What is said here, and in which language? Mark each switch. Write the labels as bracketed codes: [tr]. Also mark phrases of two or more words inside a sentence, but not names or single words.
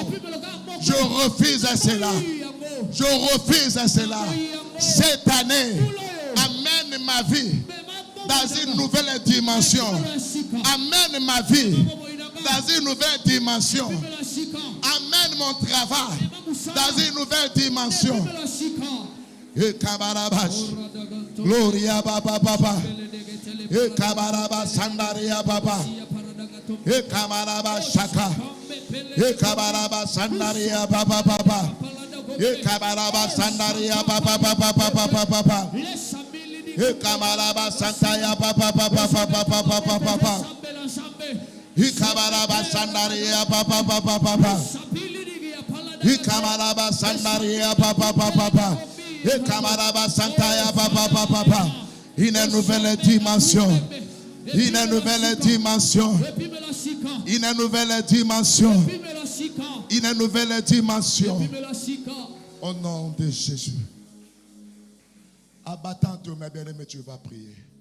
[fr] Je refuse cela. Je refuse cela. Cette année, amène ma vie dans une nouvelle dimension. Amène ma vie dans une nouvelle dimension. Amène mon travail dans une nouvelle dimension. Et Kabarabash. Gloria Baba Baba. Et Kabaraba Sandaria Baba. Et Kabaraba Shaka. Et Kabaraba Sandaria Baba Baba. Et Kabaraba Sandaria Baba Baba Baba Baba. Et Kabaraba Santaya Baba Baba Baba Baba Baba. Ikabaraba sandaria papa papa papa. Ikabaraba sandaria papa papa papa. Ikabaraba santaya papa papa papa. Une nouvelle dimension. Une nouvelle dimension. Une nouvelle dimension. Une nouvelle dimension. Au nom de Jésus. Abattant toi, mes bien-aimés, tu vas prier.